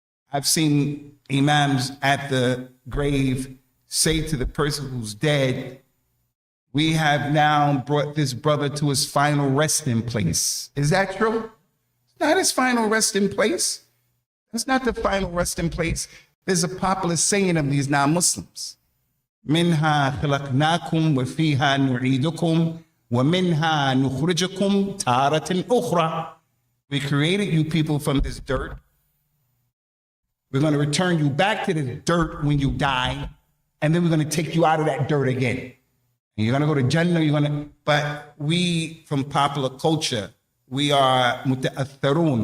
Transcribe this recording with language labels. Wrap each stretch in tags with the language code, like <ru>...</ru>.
<en>I've seen imams at the grave say to the person who's dead, we have now brought this brother to his final resting place. Is that true? It's not his final resting place. That's not the final resting place. There's a popular saying of these non-Muslims.</en> <ar>منها خلقناكم وفيها نعيدكم ومنها نخرجكم تارة أخرى.</ar> <en>We created you people from this dirt. We're going to return you back to the dirt when you die, and then we're going to take you out of that dirt again. And you're going to go to Jannah. But we, from popular culture, we are muta'atharun.</en>